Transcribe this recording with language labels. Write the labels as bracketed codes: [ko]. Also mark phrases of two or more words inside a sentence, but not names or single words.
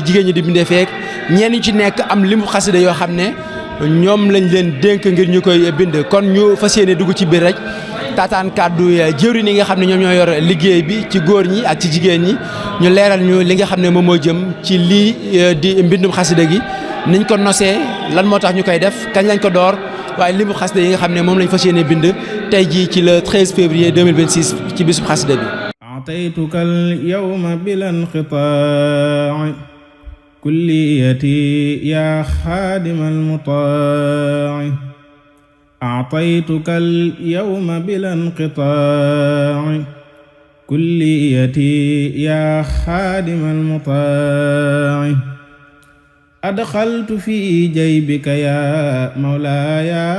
[wo] jigéen ñi di bindee feek ñenn ñu ci nekk am limu xasida yoo xam ne ñoom lañ leen dénk ngir ñu koy bind kon ñu fas yéene dugg ci biir rek taataan kàddu jëwriñ yi nga xam ne ñoom ñoo yor liggéey bi ci góor ñi ak ci jigéen ñi ñu leeral ñu li nga xam ne moom moo jëm ci lii di mbindum xasida gi niñ ko nosee lan moo tax ñu koy def kañ lañ ko door waaye limu xasida yi nga xam ne moom lañ fas yéene bind tey jii ci le 13 février 2026 ci bisub xasida bi. [ar] أعطيتك اليوم بلا انقطاع كليتي يا خادم المطاع أعطيتك اليوم بلا انقطاع كليتي يا خادم المطاع أدخلت في جيبك يا مولاي